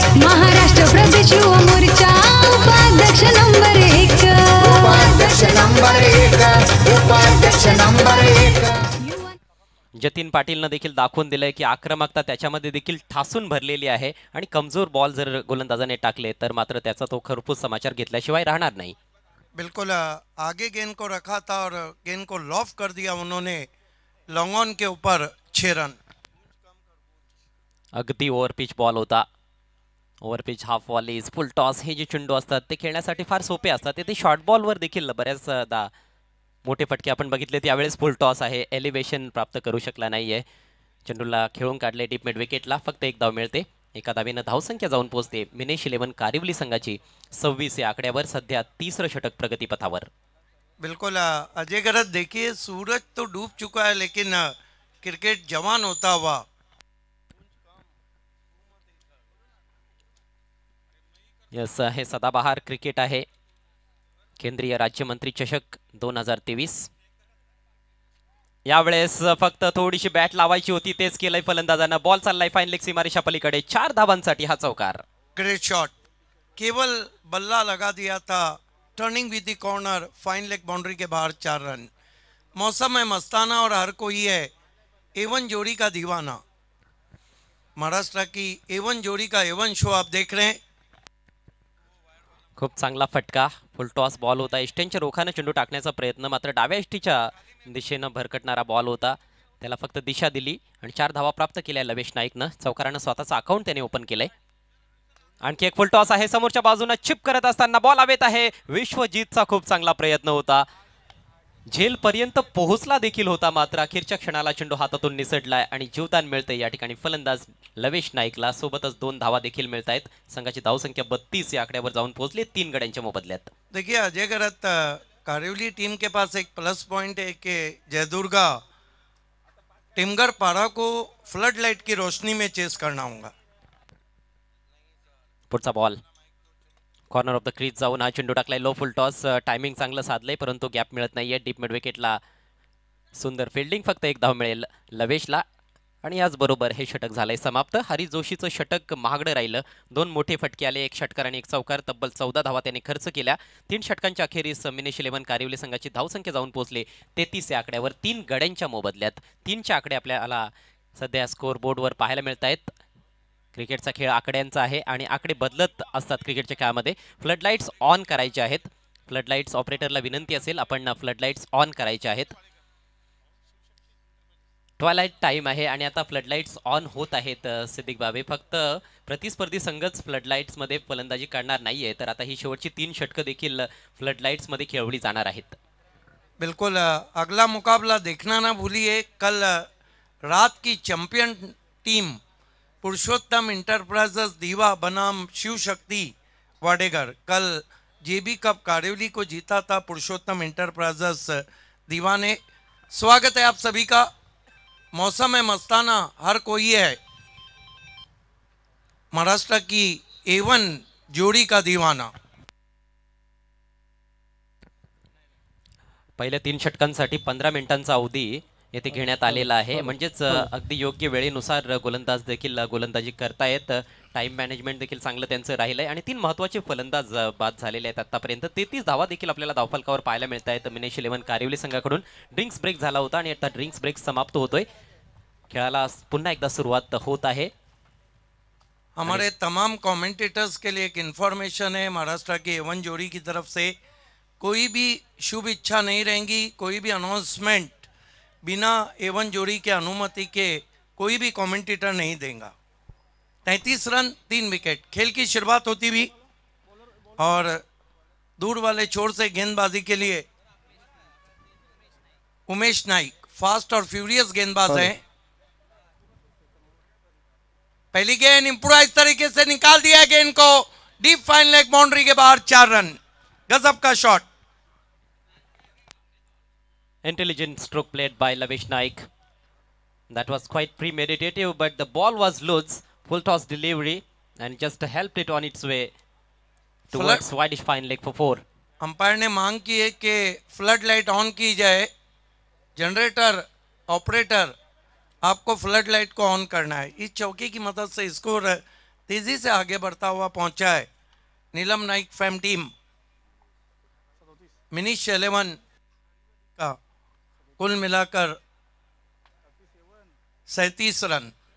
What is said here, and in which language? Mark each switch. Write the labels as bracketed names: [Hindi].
[Marathi] महाराष्ट्र प्रदेश युवा मोर्चा उपाध्यक्ष नंबर 1. उपाध्यक्ष नंबर 1, उपाध्यक्ष नंबर 1. जतीन पाटीलनं देखील दाखवून दिलंय की आक्रमकता त्याच्यामध्ये देखील ठासून भरलेली आहे आणि कमजोर बॉल जर गोलंदाजाने टाकले तर मात्र त्याचा तो खरपूस समाचार घेतल्याशिवाय राहणार नाही. [Hindi] बिल्कुल आगे गेंद को रखा था और गेंद को लॉफ कर दिया उन्होंने लॉन्ग ऑन के ऊपर 6 रन. [Marathi] अगदी ओव्हरपिच बॉल होता. ओव्हरपिच, हाफ वॉलीज, फुल टॉस हे जे चेंडू असतात ते खेळण्यासाठी फार सोपे असतात. ते शॉर्ट बॉलवर देखील बऱ्याचदा मोठे फटके आपण बघितले. त्यावेळेस फुल टॉस आहे, एलिव्हेशन प्राप्त करू शकला नाहीये. चेंडूला खेळून काढले डीप मिड विकेटला. फक्त 1 धाव मिळते. एका धावेनं धावसंख्या जाऊन पोहोचते मिनेश 11 कारिवली संघाची 26 या आकड्यावर. सध्या 3रं षटक प्रगतीपथावर. [Hindi] बिल्कुल अजय गरज, देखिए सूरज तो डूब चुका है लेकिन क्रिकेट जवान होता हुआ. [Marathi] यस, हे सदाबहार क्रिकेट आहे. केंद्रीय राज्यमंत्री चषक 2023. यावेळेस फक्त थोडीशी बॅट लावायची होती, तेच केलंय फलंदाजानं. बॉल चाललाय फाईन लेग सीमारेषा पलीकडे. 4 धावांसाठी हा चौकार. [English] great shot, [Hindi] केवल बल्ला लगा दिया था. [English] turning with the corner, [Hindi] fine leg boundary के बाहर 4 रन. मौसम है मस्ताना और हर कोई है एवन जोड़ी का दीवाना. महाराष्ट्र की एवन जोड़ी का एवन शो आप देख रहे हैं. [Marathi] खूप चांगला फटका, फुल टॉस बॉल होता. इष्टेंच्या रोखाने चेंडू टाकण्याचा प्रयत्न, मात्र डाव्या इष्टीच्या दिशेनं भरकटणारा बॉल होता. त्याला फक्त दिशा दिली आणि 4 धावा प्राप्त केल्या लवेश नाईकनं. चौकारानं स्वतःचं अकाउंट त्याने ओपन केलंय. आणखी एक फुल टॉस आहे समोरच्या बाजूने, चिप करत असताना बॉल हवेत आहे. विश्वजीतचा खूप चांगला प्रयत्न होता, झेल पर्यंत पोहोचला देखील होता, मात्र अखेरच्या क्षणाला चेंडू हातातून निसटलाय आणि जीवदान मिळतंय या ठिकाणी फलंदाज लवेश नाईकला. सोबतच 2 धावा देखील मिळत आहेत. संघाची धावसंख्या 32 या आकड्यावर जाऊन पोहोचली 3 गड्यांच्या मोबदल्यात. [Hindi] देखिए अजय गरत, कारिवली टीम के पास एक प्लस पॉइंट है कि जयदुर्गा टिमगर पारा को फ्लड लाइट की रोशनी में चेस करना होगा. [Marathi] पुढचा ball [English] corner off the crease [Marathi] जाऊन हा चेंडू टाकलाय. लो फुल टॉस, टायमिंग चांगलं साधलंय परंतु गॅप मिळत नाहीये. डीप मिड विकेटला सुंदर फिल्डिंग, फक्त 1 धाव मिळेल लवेशला आणि याचबरोबर हे षटक झालंय समाप्त. हरी जोशीचं षटक महागडं राहिलं. 2 मोठे फटके आले, 1 षटकार आणि 1 चौकार. तब्बल 14 धावा त्याने खर्च केल्या. 3 षटकांच्या अखेरीस मिनेश 11 कारिवली संघाची धावसंख्या जाऊन पोहोचले 33 या आकड्यावर 3 गड्यांच्या मोबदल्यात. 3चे आकडे आपल्याला सध्या स्कोअर बोर्डवर पाहायला मिळत आहेत. क्रिकेटचा खेळ आकड्यांचा आहे आणि आकडे बदलत असतात क्रिकेटच्या खेळामध्ये. फ्लडलाईट्स ऑन करायचे आहेत. फ्लडलाईट्स ऑपरेटरला विनंती असेल, आपण फ्लडलाईट्स ऑन करायचे आहेत. ट्वायलाइट टाइम आहे आणि आता फ्लडलाईट्स ऑन होत आहेत. सिद्दीक बाबे, फक्त प्रतिस्पर्धी संघच फ्लडलाईट्समध्ये फलंदाजी करणार नाहीये, तर आता ही शेवटची 3 षटकं देखील फ्लडलाईट्समध्ये खेळवली जाणार आहेत. [Hindi] बिल्कुल, अगला मुकाबला देखना ना भूलिए. कल रात की चैंपियन टीम पुरुषोत्तम इंटरप्राइजेस दीवा बनाम शिव शक्ति वाडेगर, कल जेबी कप कारिवली को जीता था पुरुषोत्तम इंटरप्राइजेस दीवा ने. स्वागत है आप सभी का. मौसम है मस्ताना, हर कोई है महाराष्ट्र की A1 जोड़ी का दीवाना. [Marathi] पहिल्या 3 षटकांसाठी 15 मिनिटांचा अवधी येथे घेण्यात आलेला आहे. म्हणजेच अगदी योग्य वेळेनुसार गोलंदाज देखील गोलंदाजी करतायत. टाइम मॅनेजमेंट देखील चांगलं त्यांचं राहिलंय आणि 3 महत्त्वाचे फलंदाज बाद झालेले आहेत आतापर्यंत. 33 धावा देखील आपल्याला धावफलकावर पाहायला मिळत आहेत. मिनेश 11 कारिवली संघाकडून ड्रिंक्स ब्रेक झाला होता आणि आता ड्रिंक्स ब्रेक समाप्त होतोय. खेळाला पुन्हा एकदा सुरुवात होत आहे. [Hindi] हमारे तमाम कमेंटेटर्स के लिए एक इन्फॉर्मेशन है महाराष्ट्र की A1 जोड़ी की तरफ से. कोई भी शुभ इच्छा नहीं रहेंगी, कोई भी अनाउंसमेंट बिना A1 जोड़ी के अनुमति के कोई भी कमेंटेटर नहीं देगा. 33 रन 3 विकेट. खेल की शुरुआत होती हुई और दूर वाले छोर से गेंदबाजी के लिए उमेश नाइक फास्ट और फ्यूरियस गेंदबाज हैं. पहली गेंद इंप्रोवाइज तरीके से निकाल दिया गेंद को डीप फाइन लेग बाउंड्री के बाहर. 4 रन. गजब का shot. [English] Intelligent stroke played by Lavesh Naik. That was quite premeditative, but the ball was loose. Full toss delivery and just helped it on its way towards widish fine leg for 4. [Hindi] Umpire ने मांग की है कि flood light on की जाए. Generator operator, आपको flood light को on करना है. इस चौके की मदद से स्कोर तेजी से आगे बढ़ता हुआ पहुंचा है. नीलम नाइक फैम टीम मिनिश 11 का कुल मिलाकर 37 रन.